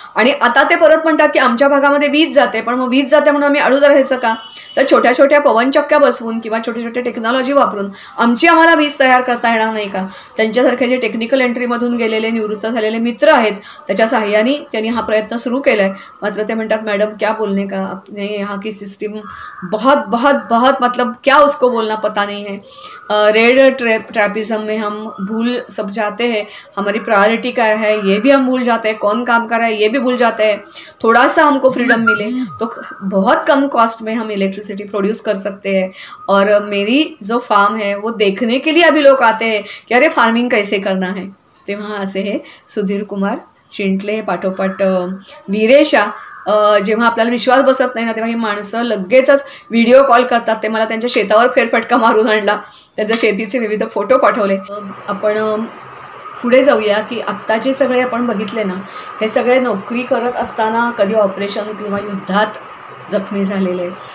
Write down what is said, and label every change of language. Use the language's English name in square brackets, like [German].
[Marathi] आणि आता ते परत म्हणतात की आमच्या भागामध्ये वीज जाते, पण मग वीज जाते म्हणून आम्ही अडू राहायचं का. तर छोट्या छोट्या पवनचक्क्या बसवून किंवा छोटे छोटे टेक्नॉलॉजी वापरून आम्हाला वीज तयार करता येणार नाही का. त्यांच्यासारखे जे टेक्निकल एंट्रीमधून गेलेले निवृत्त झालेले मित्र आहेत त्याच्या सहाय्याने त्यांनी हा प्रयत्न सुरू केला आहे. मात्र ते म्हणतात [Hindi] मॅडम क्या बोलने का, आपने यहाँ की सिस्टम बहुत बहुत बहुत मतलब क्या उसको बोलना पता नहीं है. रेड ट्रैपिज्म में हम भूल सब जाते हैं, हमारी प्रायोरिटी क्या है ये भी हम भूल जाते हैं, कौन काम कर रहा है ये भी भूल जाते हैं. थोड़ा सा हमको फ्रीडम मिले तो बहुत कम कॉस्ट में हम इलेक्ट्रिसिटी प्रोड्यूस कर सकते हैं. और मेरी जो फार्म है वो देखने के लिए अभी लोग आते हैं कि अरे फार्मिंग कैसे करना है. [Marathi] तेव्हा असे हे सुधीर कुमार चिंटले पाठोपाठ वीरेशा. जेव्हा आपल्याला विश्वास बसत नाही ना तेव्हा ही माणसं लगेचच व्हिडिओ कॉल करतात. ते मला त्यांच्या शेतावर फेरफटका मारून आणला, त्यांच्या शेतीचे विविध फोटो पाठवले. आपण पुढे जाऊया की आत्ता जे सगळे आपण बघितले ना हे सगळे नोकरी करत असताना कधी ऑपरेशन किंवा युद्धात जखमी झालेले आहेत.